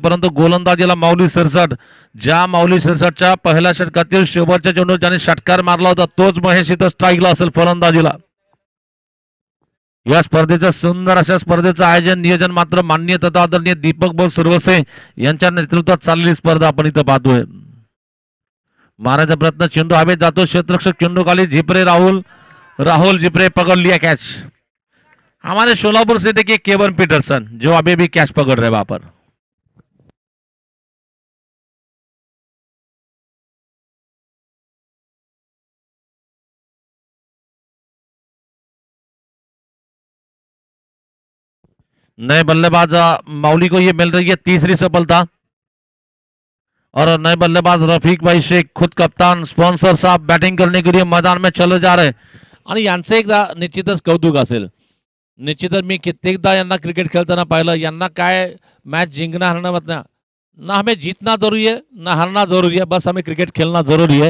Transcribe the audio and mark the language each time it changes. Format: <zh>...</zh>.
<mr>परंतु गोलंदाजीला माऊली सिरसाट, ज्या माऊली सिरसाटच्या पहिल्या षटकातील शेवटच्या चेंडू ज्याने षटकार मारला होता तोच महेश इथं स्ट्राईकला असेल फलंदाजीला. या स्पर्धेचं सुंदर अशा स्पर्धेचं आयोजन नियोजन मात्र माननीय तथा आदरणीय दीपक भाऊ सुरवसे यांच्या नेतृत्वात चाललेली स्पर्धा आपण इथं पाहतोय. मारायचा प्रयत्न चेंडू हवेत जातो. क्षेत्ररक्षक चेंडू खाली झिपरे राहुल झिपरे</mr> <hi>पकड़ लिया कैच. हमारे शोलापुर से देखिए केवन पीटरसन जो अभी भी कैच पकड़ रहे वहां पर. नए बल्लेबाज माउली को ये मिल रही है तीसरी सफलता. और नए बल्लेबाज रफीक भाई शेख खुद कप्तान स्पॉन्सर साहब बैटिंग करने के लिए मैदान में चले जा रहे.</hi> <mr>आणि यांचं एकदा निश्चितच कौतुक असेल. निश्चितच मी कित्येकदा यांना क्रिकेट खेळताना पाहिलं. यांना काय</mr> <hi>मैच जिंकना हारना मतलब ना हमें जीतना जरूरी है ना हारना जरूरी है, बस हमें क्रिकेट खेलना जरूरी है.</hi>